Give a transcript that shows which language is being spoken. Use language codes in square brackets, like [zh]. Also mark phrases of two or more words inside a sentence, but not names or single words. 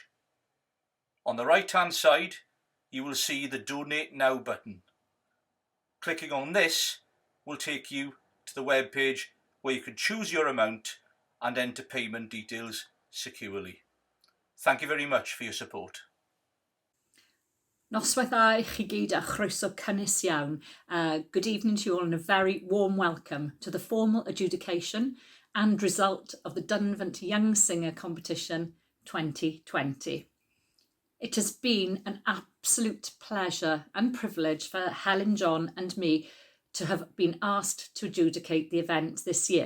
[en] On the right hand side, you will see the Donate Now button. Clicking on this will take you to the web page where you can choose your amount and enter payment details securely. Thank you very much for your support. [cy] Noswaith dda I chi gyd a chroeso cynnes iawn. [en] Good evening to you all and a very warm welcome to the formal adjudication and result of the Dunvant Young Singer Competition 2020. It has been an absolute pleasure and privilege for Helen, John and me to have been asked to adjudicate the event this year.